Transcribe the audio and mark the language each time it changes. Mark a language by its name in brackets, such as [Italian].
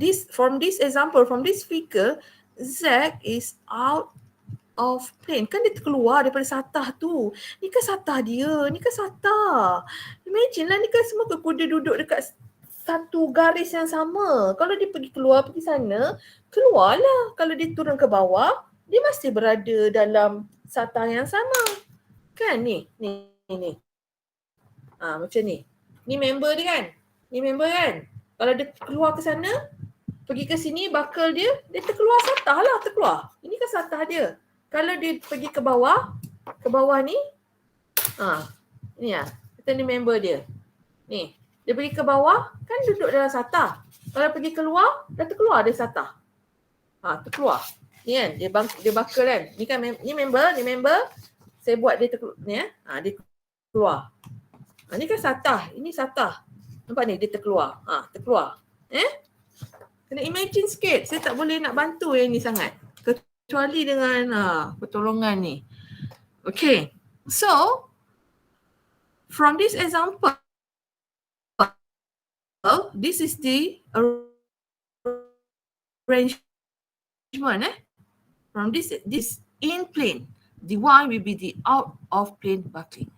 [English] From this example, from this figure, Z is out of plane. [Malay] Kan dia keluar daripada satah tu. Ni kan satah dia. Ni kan satah. Imagine lah, ni kan semua dia duduk dekat satu garis yang sama. Kalau dia pergi keluar, pergi sana, keluarlah. Kalau dia turun ke bawah, dia masih berada dalam satah yang sama. Kan ni. Macam ni. Ni member dia kan? Ni member kan? Kalau dia keluar ke sana, pergi ke sini, bakal dia terkeluar satah lah, terkeluar. Ini kan satah dia. Kalau dia pergi ke bawah ni, ni lah. Kita ni member dia. Ni, dia pergi ke bawah, kan duduk dalam satah. Kalau pergi keluar, dah terkeluar dari satah. Terkeluar. Ni kan, dia bakal kan. Ni kan, ni member. Saya buat dia terkeluar. Ni dia keluar. Ni kan satah. Ini satah. Nampak ni, dia terkeluar. Terkeluar. Kena imagine sikit. Saya tak boleh nak bantu yang ni sangat. Kecuali dengan pertolongan ni. Okay. [English] So, from this example, this is the arrangement. From this in plane. The Y will be the out of plane buckling.